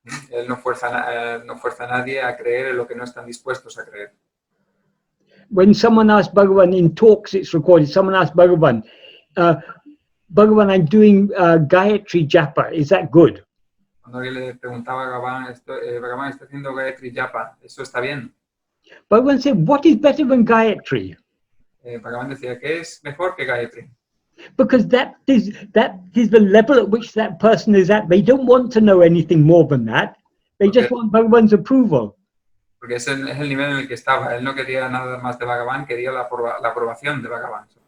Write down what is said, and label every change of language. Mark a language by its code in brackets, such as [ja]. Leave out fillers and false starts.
[es] Él no fuerza a nadie a creer en lo que no están dispuestos a creer. [en] When someone asks Bhagavan in talks, it's recorded. Someone asks Bhagavan, Bhagavan, I'm doing Gayatri Japa. Is that good? [es] Cuando alguien le preguntaba a Bhagavan, ¿está haciendo Gayatri Japa? ¿Eso está bien? [en] Bhagavan said, what is better than Gayatri? [es] Bhagavan decía, ¿qué es mejor que Gayatri? [en] Because that is the level at which that person is at. They don't want to know anything more than that. They just want Bhagavan's approval. [es] Porque es el nivel en el que estaba. Él no quería nada más de Bhagavan, quería la aprobación de Bhagavan.